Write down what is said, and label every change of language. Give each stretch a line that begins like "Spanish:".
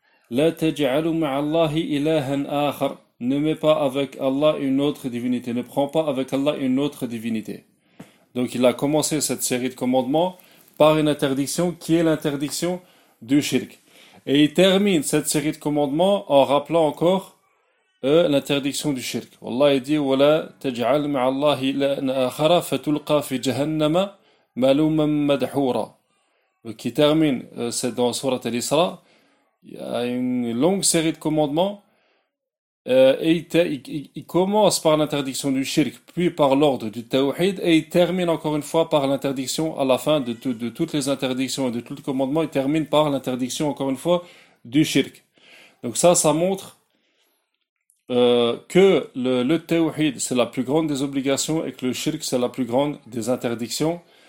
Arabic: لا تجعلوا مع الله إلها آخر,
French: ne mets pas avec Allah une autre divinité, ne prends pas avec Allah une autre divinité. Donc il a commencé cette série de commandements par une interdiction qui est l'interdiction du shirk. Et il termine cette série de commandements en rappelant encore l'interdiction du shirk. Allah dit
Arabic: وَلَا تَجْعَلْ مَعَ اللَّهِ إِلَّا آخَرَ فَتُلْقَى فِي جَهَنَّمَ مَلُومًا مَدْحُورًا.
French: Qui termine dans Sourate Al-Isra, Il y a une longue série de commandements. Il commence par l'interdiction du shirk, puis par l'ordre du tawhid, et il termine encore une fois par l'interdiction à la fin de toutes les interdictions et de tous les commandements. Il termine par l'interdiction encore une fois du shirk. Donc, ça montre que le tawhid c'est la plus grande des obligations et que le shirk c'est la plus grande des interdictions.